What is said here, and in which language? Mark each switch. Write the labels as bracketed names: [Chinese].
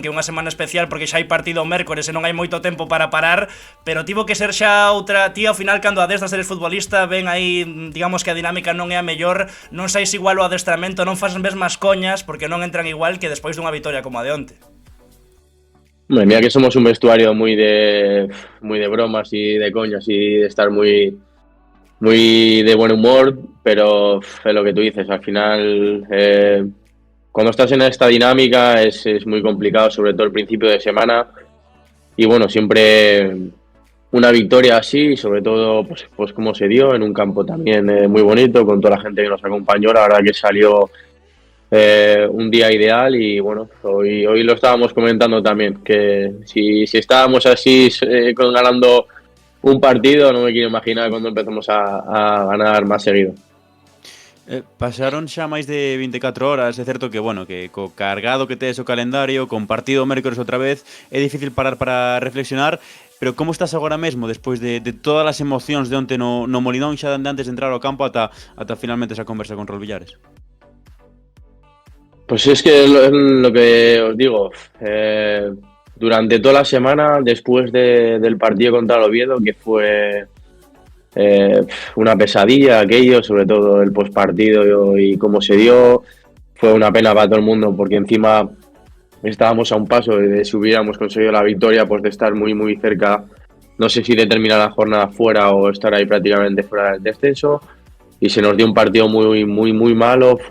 [Galician] Que é unha semana especial porque xa hai partido o mércores e non hai moito tempo para parar, pero tivo que ser xa outra... Ti ao final cando adestras eres futbolista, ven aí, digamos que a dinámica non é a mellor, non sais igual o adestramento, non fas mesmas coñas porque non entran igual que despois dunha vitoria como a de onte. [Spanish] Mira que somos un vestuario muy de bromas y de coñas y de estar muy de buen humor, pero es lo que tú dices, al final cuando estás en esta dinámica es muy complicado, sobre todo el principio de semana, y bueno, siempre una victoria así, sobre todo pues como se dio, en un campo también muy bonito, con toda la gente que nos acompañó. La verdad que salió un día ideal y bueno, hoy lo estábamos comentando también, que si estábamos así ganando un partido, no me quiero imaginar cuando empezamos a ganar más seguido. [Galician] Pasaron xa máis de 24 horas, é certo que, bueno, que co cargado que tes o calendario, con partido o mércores outra vez, é difícil parar para reflexionar, pero como estás agora mesmo, despois de todas as emocións de onte no Molinón, xa de antes de entrar ao campo ata finalmente esa conversa con Raúl Villares? [Spanish] Pues es que es lo que os digo, durante toda la semana, después del partido contra el Oviedo, que fue una pesadilla aquello, sobre todo el postpartido y cómo se dio, fue una pena para todo el mundo, porque encima estábamos a un paso de si hubiéramos conseguido la victoria, pues de estar muy muy cerca, no sé si de terminar la jornada fuera o estar ahí prácticamente fuera del descenso, y se nos dio un partido muy muy muy malo.